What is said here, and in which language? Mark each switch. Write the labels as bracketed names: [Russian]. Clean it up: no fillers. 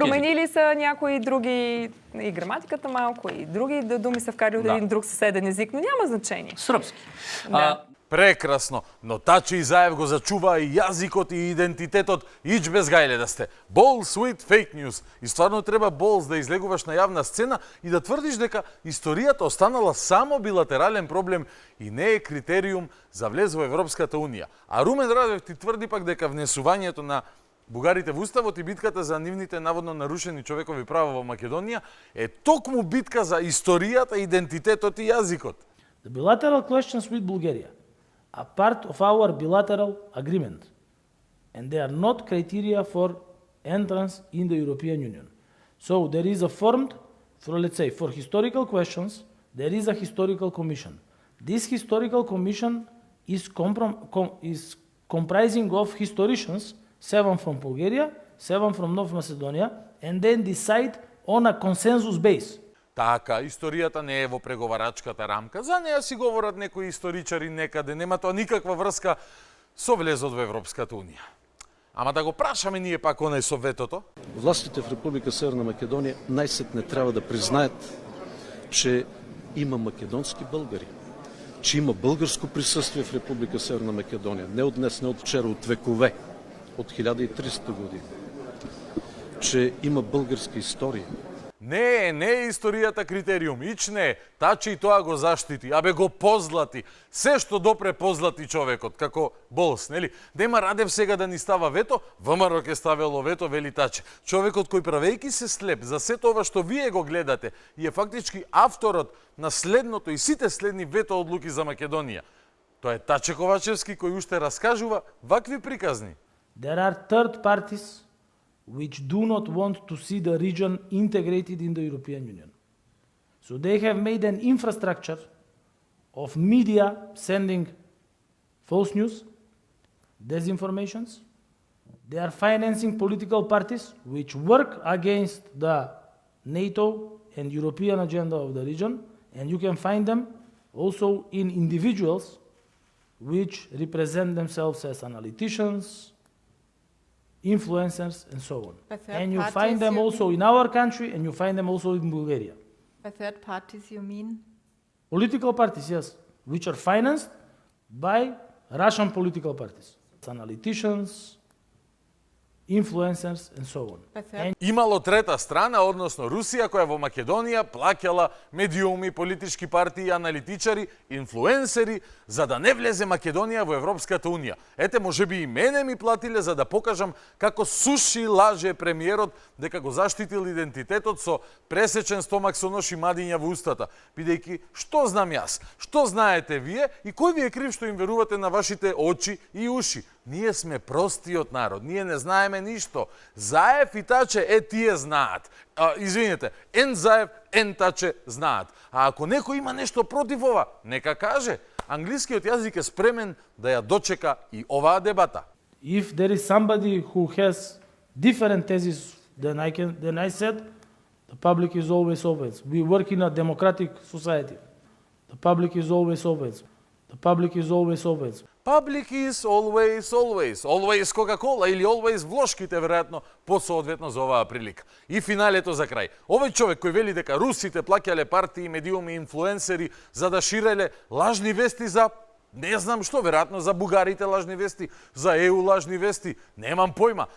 [Bulgarian] променили са някои други, и граматиката малко, и други думи са вкарали от един друг съседен език, но няма значение. Сръбски. Да. [Macedonian] Прекрасно, но Таче Изаев го зачува и јазикот и идентитетот, ич без гајле да сте. [English] Balls with fake news. [Macedonian] И стварно треба Balls да излегуваш на јавна сцена и да тврдиш дека историјата останала само билатерален проблем и не е критериум за влез во Европската Унија. А Румен Радев ти тврди пак дека внесувањето на бугарите во уставот и битката за нивните наводно нарушени човекови права во Македонија е токму битка за историјата, идентитетот и јазикот. [English] The bilateral questions with Bulgaria are part of our bilateral agreement, and they are not criteria for entrance in the European Union. So there is a formed, let's say, for historical questions, there is a historical commission. This historical commission is comprising of historians, 7 from Bulgaria, 7 from North Macedonia, and then decide on a consensus base. [Macedonian] Така, историјата не е во преговарачката рамка. За неја си говорат некои историчари некаде, нема тоа никаква врска со влезот во Европската Унија. Ама да го прашаме ние пак онај со ветото. [Bulgarian] Властите в Република Северна Македонија најсетне трябва да признаят, че има македонски българи, че има българско присъствие в Република Северна Македонија. Не од днес, не од вчера, од векове, од 1300 години. Че има българска историја. [Macedonian] Не е историјата критериум, ич не е. Таче и тоа го заштити, абе го позлати. Се што допре позлати човекот, како Болс, нели? Нема Радев сега да ни става вето, ВМРО ќе ставело вето, вели Таче. Човекот кој правејќи се слеп за сето ова што вие го гледате и е фактички авторот на следното и сите следни вето одлуки за Македонија. Тоа е Таче Ковачевски кој уште раскажува вакви приказни. [English] There are third parties which do not want to see the region integrated in the European Union. So they have made an infrastructure of media sending false news, disinformations. They are financing political parties which work against the NATO and European agenda of the region, and you can find them also in individuals which represent themselves as analyticians, influencers, and so on. And you find them also in our country, and you find them also in Bulgaria. By third parties, you mean? Political parties, yes, which are financed by Russian political parties. Analyticians, influencers, and so on. And [Macedonian] Имало трета страна, односно Русија, која во Македонија плаќала медиуми, политички партии, аналитичари, инфлуенсери, за да не влезе Македонија во Европската Унија. Ете, можеби и мене ми платиле за да покажам како суши лаже премиерот дека го заштитил идентитетот со пресечен стомак со нож и мадиња во устата, бидејќи што знам јас, што знаете вие и кој ви е крив што им верувате на вашите очи и уши? Ние сме простиот народ, ние не знаеме ништо. Заев и Таче, тие знаат. Извинете, ен Заев, ен Таче знаат. А ако некој има нешто против ова, нека каже. Англискиот јазик е спремен да ја дочека и оваа дебата. [English] if there is somebody who has different thesis than I said, the public is always open. We work in a democratic society. The public is always open. The public is always open. Public is always. Always Coca-Cola [Macedonian] или [English] always [Macedonian] влошките, веројатно, посоодветно за оваа прилика. И финалето за крај. Овој човек кој вели дека русите плаќале партии, медиуми, инфлуенсери за да ширеле лажни вести за не знам што, веројатно за бугарите лажни вести, за ЕУ лажни вести, немам појма.